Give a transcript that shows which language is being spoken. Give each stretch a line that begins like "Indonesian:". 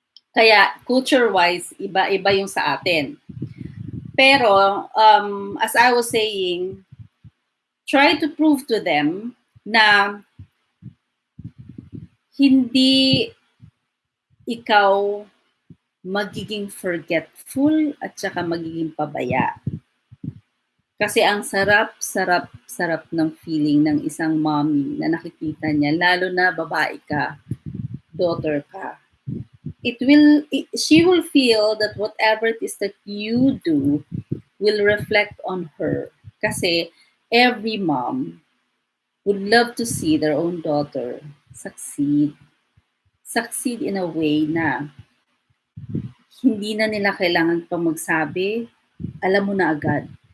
Filipino: Kaya culture-wise, iba-iba yung sa atin. Pero,
English: as I was saying, try to prove to them
Filipino: na hindi ikaw magiging forgetful at saka magiging pabaya. Kasi ang sarap ng feeling ng isang mommy na nakikita niya, lalo na babae ka, daughter ka.
English: She will feel that whatever it is that you do will reflect on her.
Filipino: Kasi
English: every mom would love to see their own daughter succeed. Succeed in a way
Filipino: na hindi na nila kailangan pang magsabi, alam mo na agad.